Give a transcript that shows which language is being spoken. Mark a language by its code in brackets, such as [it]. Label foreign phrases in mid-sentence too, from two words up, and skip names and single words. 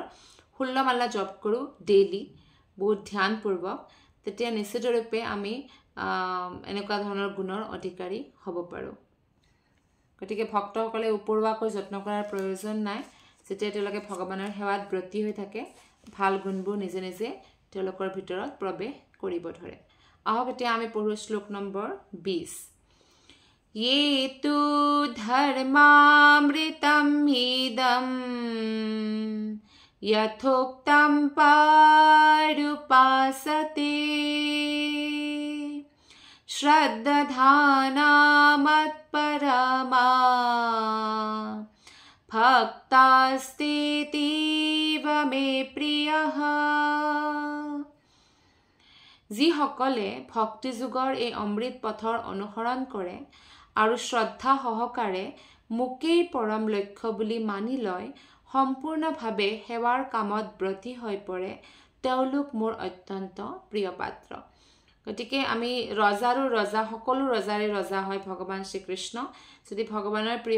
[as] 16 মালা জপ কৰোঁ ডেইলি বহুত ধ্যানপূৰ্বক তেতিয়া নিশ্চিতৰূপে আমি এনেকুৱা ধৰণৰ গুণৰ অধিকাৰী হ'ব পাৰোঁ গতিকে ভক্তসকলে উপৰুৱাকৈ যত্ন কৰাৰ প্ৰয়োজন নাই যেতিয়া তেওঁলোকে ভগৱানৰ সেৱাত ব্ৰতী হৈ থাকে ভাল গুণবোৰ নিজে নিজে তেওঁলোকৰ ভিতৰত প্ৰৱেশ কৰিব ধৰে আহক এতিয়া আমি পঢ়ো শ্লোক নম্বৰ 20 [sa] ये तु धर्मामृतं इदं यथोक्तं पारुपासते श्रद्धाना मत्परमा भक्तास्तेतीव मे प्रियः [as] যিসকলে ভক্তিযোগৰ এই অমৃত পথৰ অনুসৰণ কৰে আৰু শ্ৰদ্ধা সহকাৰে মোকেই পৰম লক্ষ্য বুলি মানি লয় সম্পূৰ্ণভাৱে সেৱাৰ কামত ব্ৰতী হৈ পৰে তেওঁলোক মোৰ অত্যন্ত প্ৰিয় পাত্ৰ গতিকে আমি ৰজাৰো ৰজা সকলো ৰজাৰে ৰজা হয় ভগৱান শ্ৰীকৃষ্ণ যদি ভগৱানৰ প্ৰিয়